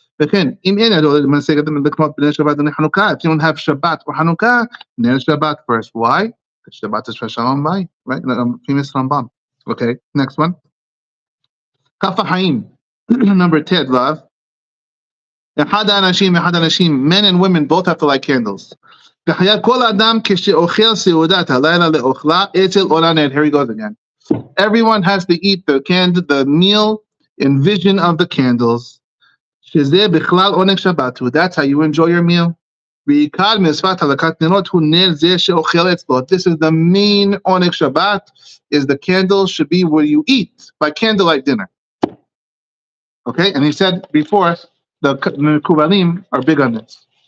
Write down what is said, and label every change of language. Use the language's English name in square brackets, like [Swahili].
[English] וכן, אם אין ידו משגת לקנות בנר שבת לחנוכה, if you don't have Shabbat or Hanukkah, ner Shabbat first. Why? Because Shabbat is for Shalom Bay, right? Famous Rambam. Okay, next one. Kaf HaHaim, number 10, love. אחד האנשים, men and women both have to light candles. [Hebrew] וחייב כל אדם כשאוכל סעודת הלילה לאוכלה אצל עולה נר. [English] Here he goes again. Everyone has to eat the meal in vision of the candles. שזה בכלל עונג שבת. That's how you enjoy your meal. [Hebrew] בעיקר מצוות הדלקת נרות הוא נר זה שאוכל אצלו. [English] This is the main עונג שבת, is the candles should be where you eat, by candlelight dinner. Okay, and he said before, the Mekubalim are big on this.